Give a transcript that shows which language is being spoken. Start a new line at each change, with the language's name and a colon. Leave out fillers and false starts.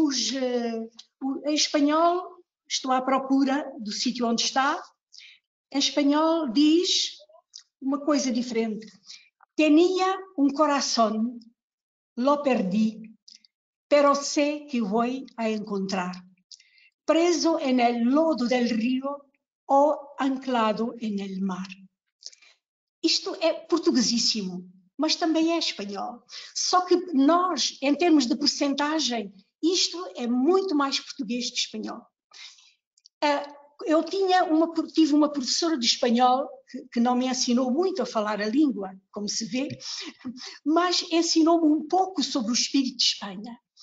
Portuguese: Em espanhol, estou à procura do sítio onde está, em espanhol diz uma coisa diferente.
Spanish: Tenía un corazón, lo perdí, pero sé que voy a encontrar, preso en el lodo del río ou anclado en el mar.
Portuguese: Isto é portuguesíssimo, mas também é espanhol. Só que nós, em termos de percentagem, isto é muito mais português que espanhol. Eu tive uma professora de espanhol que não me ensinou muito a falar a língua, como se vê, mas ensinou-me um pouco sobre o espírito de Espanha.